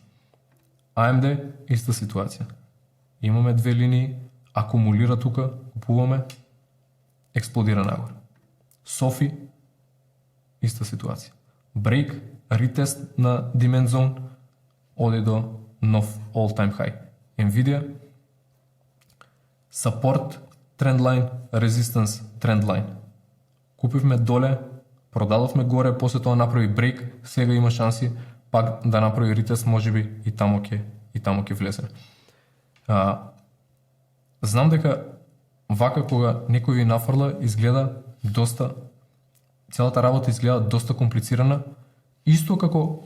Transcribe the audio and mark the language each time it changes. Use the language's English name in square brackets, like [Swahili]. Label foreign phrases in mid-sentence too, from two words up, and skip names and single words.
[Macedonian] AMD, иста ситуација. Имаме две линии, акумулира тука, купуваме, експлодира нагоре. Sofi, иста ситуација. Break, ретест на [English] demand zone, [Macedonian] оди до нов [English] all-time high. Nvidia, support, trendline, resistance, trendline. [Macedonian] Купивме доле, продадовме горе, после тоа направи брейк, сега има шанси пак да направи ретест, можеби и таму ќе влезе. Знам дека вака кога некој ви нафрла изгледа доста, целата работа изгледа доста комплицирана, исто како